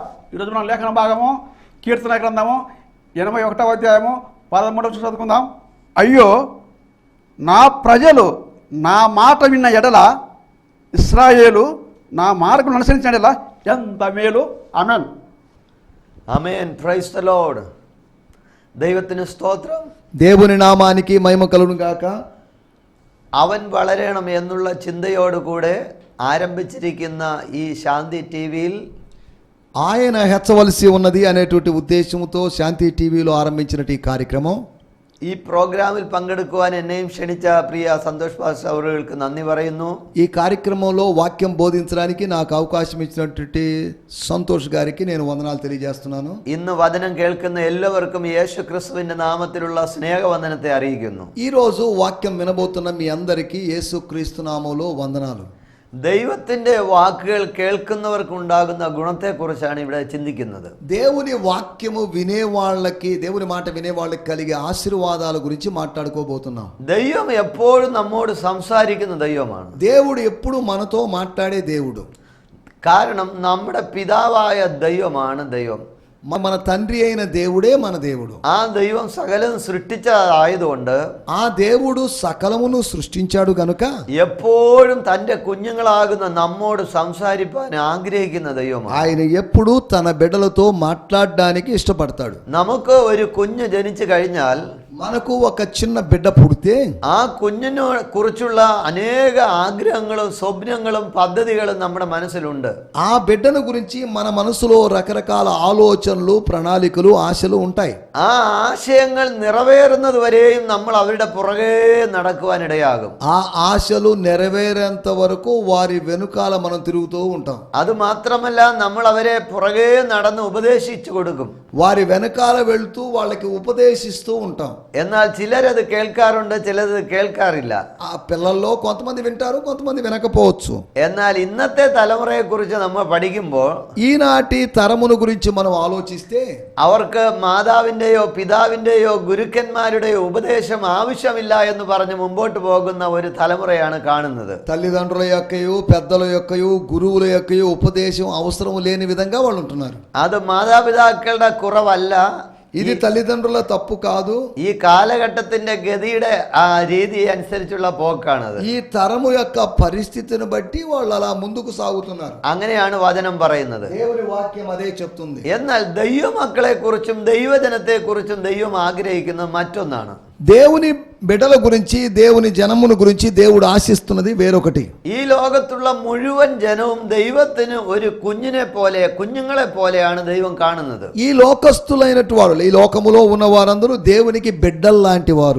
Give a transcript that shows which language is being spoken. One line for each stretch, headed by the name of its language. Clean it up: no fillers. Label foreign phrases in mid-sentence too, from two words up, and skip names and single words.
Telugu: ఈరోజు మనం లేఖన భాగము కీర్తన గ్రంథము 81వ అధ్యాయము 13వ వచనం చదువుకుందాం. అయ్యో, నా ప్రజలు నా మాట విన్న ఎడల, ఇశ్రాయేలు నా మార్గం అనుసరించిన ఎడల ఎంత మేలు. ఆమేన్.
Malayalam: ആമേൻ.
English: Praise the Lord.
Malayalam: ദൈവത്തിന് സ്തോത്രം.
Telugu: దేవుని నామానికి మహిమ కలుగును గాక.
Malayalam: അവൻ വളരണം എന്നുള്ള ചിന്തയോടുകൂടെ ఆరంభించిరిക്കുന്ന ఈ శాంతి టీవీയിൽ
Telugu: ఆయన హెచ్చవలసి ఉన్నది అనేటువంటి ఉద్దేశంతో శాంతి టీవీలో ఆరంభించినటువంటి ఈ కార్యక్రమం,
Malayalam: ഈ പ്രോഗ്രാമിൽ പങ്കെടുക്കുവാൻ എന്നെയും ക്ഷണിച്ച പ്രിയ സന്തോഷ് പാസ്റ്റർ അവർക്ക് നന്ദി പറയുന്നു.
Telugu: ఈ కార్యక్రమంలో వాక్యం బోధించడానికి నాకు అవకాశం ఇచ్చినటువంటి సంతోష్ గారికి నేను వందనాలు తెలియజేస్తున్నాను.
Malayalam: ഇന്ന് വചനം കേൾക്കുന്ന എല്ലാവർക്കും യേശു ക്രിസ്തുവിന്റെ നാമത്തിലുള്ള സ്നേഹവന്ദനത്തെ അറിയിക്കുന്നു.
Telugu: ఈ రోజు వాక్యం వినబోతున్న మీ అందరికీ యేసుక్రీస్తు నామములో వందనాలు.
Malayalam: ദൈവത്തിന്റെ വാക്കുകൾ കേൾക്കുന്നവർക്കുണ്ടാകുന്ന ഗുണത്തെക്കുറിച്ചാണ് ഇവിടെ ചിന്തിക്കുന്നത്.
Telugu: దేవుని వాక్యము వినేవాళ్ళకి, దేవుని మాట వినేవాళ్ళకి కలిగే ఆశీర్వాదాల గురించి మాట్లాడుకోబోతున్నాం.
Malayalam: ദൈവം എപ്പോഴും നമ്മോട് സംസാരിക്കുന്ന ദൈവമാണ്.
Telugu: దేవుడు ఎప్పుడు మనతో మాట్లాడే దేవుడు.
Malayalam: കാരണം നമ്മുടെ പിതാവായ ദൈവമാണ് ദൈവം.
Telugu: మన తండ్రి అయిన దేవుడే మన దేవుడు.
Malayalam: ആ ദൈവം സകലം സൃഷ്ടിച്ചതായതുകൊണ്ട്,
Telugu: ఆ దేవుడు సకలమును సృష్టించాడు గనుక
Malayalam: എപ്പോഴും തന്റെ കുഞ്ഞുങ്ങളാകുന്ന നമ്മോട് സംസാരിപ്പാൻ ആഗ്രഹിക്കുന്ന ദൈവമാണ്.
Telugu: ఆయన ఎప్పుడు తన బిడ్డలతో మాట్లాడడానికి ఇష్టపడతాడు.
Malayalam: നമുക്ക് ഒരു കുഞ്ഞ് ജനിച്ചു കഴിഞ്ഞാൽ
Telugu: మనకు ఒక చిన్న బిడ్డ పుడితే
Malayalam: ആ കുഞ്ഞിനെ കുറിച്ചുള്ള അനേക ആഗ്രഹങ്ങളും സ്വപ്നങ്ങളും പദ്ധതികളും നമ്മുടെ മനസ്സിലുണ്ട്.
Telugu: ఆ బిడ్డను గురించి మన మనసులో రకరకాల ఆలోచనలు, ప్రణాళికలు, ఆశలు ఉంటాయి.
Malayalam: ആ ആശയങ്ങൾ നിറവേറുന്നത് വരെയും നമ്മൾ അവരുടെ പുറകെ നടക്കുവാനിടയാകും.
Telugu: ఆ ఆశలు నెరవేరేంత వరకు వారి వెనుకాల మనం తిరుగుతూ ఉంటాం.
Malayalam: അത് മാത്രമല്ല, നമ്മൾ അവരെ പുറകെ നടന്ന് ഉപദേശിച്ചു കൊടുക്കും.
Telugu: వారి వెనకాల వెళ్తూ వాళ్ళకి ఉపదేశిస్తూ ఉంటాం.
Malayalam: എന്നാൽ ചിലരത് കേൾക്കാറുണ്ട്, ചിലത് കേൾക്കാറില്ല.
Telugu: ఆ పిల్లల్లో కొంతమంది వింటారు, కొంతమంది వినకపోవచ్చు.
Malayalam: എന്നാൽ ഇന്നത്തെ തലമുറയെ കുറിച്ച് നമ്മൾ പഠിക്കുമ്പോൾ
Telugu: ఈనాటి తరమును గురించి మనం ఆలోచిస్తే
Malayalam: അവർക്ക് മാതാവിൻ്റെയോ പിതാവിൻ്റെയോ ഗുരുക്കന്മാരുടെയോ ഉപദേശം ആവശ്യമില്ല എന്ന് പറഞ്ഞ് മുമ്പോട്ട് പോകുന്ന ഒരു തലമുറയാണ് കാണുന്നത്.
Telugu: తల్లిదండ్రుల యొక్కయు, పెద్దల యొక్కయు, గురువుల యొక్కయు ఉపదేశం అవసరం లేని విధంగా వాళ్ళు ఉంటున్నారు.
Malayalam: അത് മാതാപിതാക്കളുടെ കുറവല്ല,
Telugu: ఇది తల్లిదండ్రుల తప్పు కాదు.
Malayalam: ഈ കാലഘട്ടത്തിന്റെ ഗതിയുടെ ആ രീതി അനുസരിച്ചുള്ള പോക്കാണത്.
Telugu: ఈ తరము యొక్క పరిస్థితిని బట్టి వాళ్ళు అలా ముందుకు సాగుతున్నారు.
Malayalam: അങ്ങനെയാണ് വചനം പറയുന്നത്.
Telugu: దేవుని వాక్యం అదే చెప్తుంది.
Malayalam: എന്നാൽ ദൈവമക്കളെ കുറിച്ചും ദൈവജനത്തെ കുറിച്ചും ദൈവം ആഗ്രഹിക്കുന്നത് മറ്റൊന്നാണ്.
Telugu: దేవుని బిడ్డల గురించి, దేవుని జనమును గురించి దేవుడు ఆశిస్తున్నది వేరొకటి.
Malayalam: ഈ ലോകത്തുള്ള മുഴുവൻ ജനവും ദൈവത്തിന് ഒരു കുഞ്ഞിനെ പോലെ, കുഞ്ഞുങ്ങളെ പോലെയാണ് ദൈവം കാണുന്നത്.
Telugu: ఈ లోకస్తులైనటు వారు, ఈ లోకములో ఉన్న వారందరూ దేవునికి బిడ్డల్లాంటి వారు.